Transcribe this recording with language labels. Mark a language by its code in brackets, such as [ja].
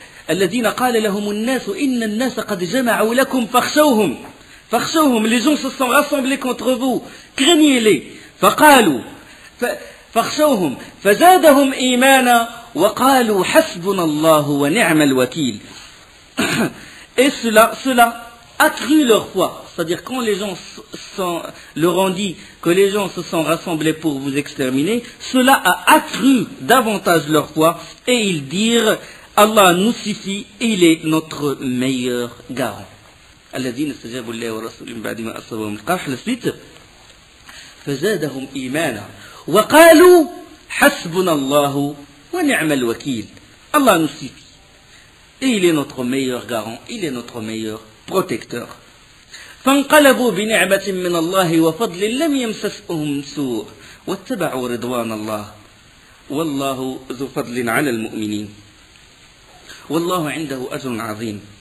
[ar] الذين قال لهم الناس إن الناس قد جمعوا لكم فاخشوهم. [fr] Les gens se sont rassemblés contre vous, craignez-les. [ar] فقالوا, فاخشوهم فزادهم إيمانا وقالوا حسبنا الله ونعم الوكيل. [fr] Et cela accrut leur foi. C'est-à-dire quand les gens leur ont dit que les gens se sont rassemblés pour vous exterminer, cela a accru davantage leur foi et ils dirent Allah nous suffit, il est notre meilleur garant. [ar] الذين استجابوا لله ورسوله من بعد ما أصابهم القرح. [fr] La suite. [ar] فزادهم إيمانا وقالوا حسبنا الله ونعم الوكيل. [fr] Allah nous suffit. Et il est notre meilleur garant, il est notre meilleur protecteur. [ar] فانقلبوا بنعمة من الله وفضل لم يمسسهم سوء واتبعوا رضوان الله والله ذو فضل على المؤمنين والله عنده أجر عظيم.